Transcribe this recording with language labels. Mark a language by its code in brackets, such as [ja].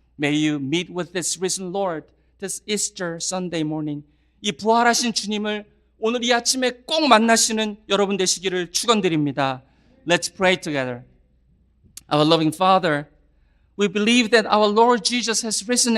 [en] May you meet with this risen Lord this Easter Sunday morning. [ko] 이 부활하신 주님을 오늘 이 아침에 꼭 만나시는 여러분 되시기를 축원드립니다. [en] Let's pray together. Our loving Father, we believe that our Lord Jesus has risen